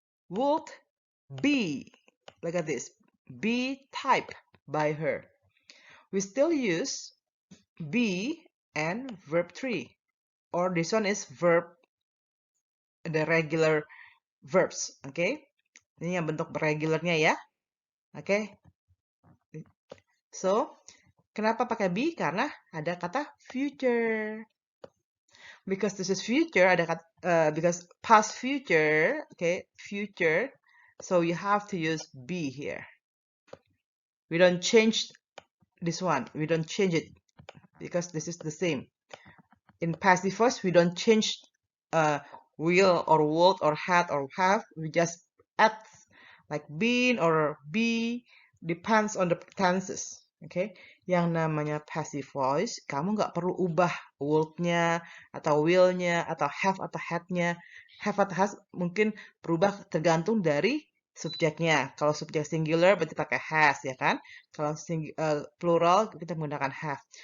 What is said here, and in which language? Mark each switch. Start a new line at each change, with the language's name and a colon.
English: Would be, look at this, be typed by her. We still use be and verb three, or this one is verb, the regular verbs.
Indonesian: Okay, ini yang bentuk regularnya ya. Okay. So, kenapa pakai be? Karena ada kata future.
English: Because this is future,
Indonesian: ada kata,
English: because past future, okay, future. So you have to use be here. We don't change this one. We don't change it because this is the same. In passive voice, we don't change will or would or had or have. We just add like been or be, depends on the tenses.
Indonesian: Okay, yang namanya passive voice, kamu nggak perlu ubah would-nya atau will-nya atau have atau had-nya. Have atau has mungkin berubah tergantung dari subjeknya. Kalau subjek singular berarti pakai has ya kan. Kalau plural kita menggunakan have.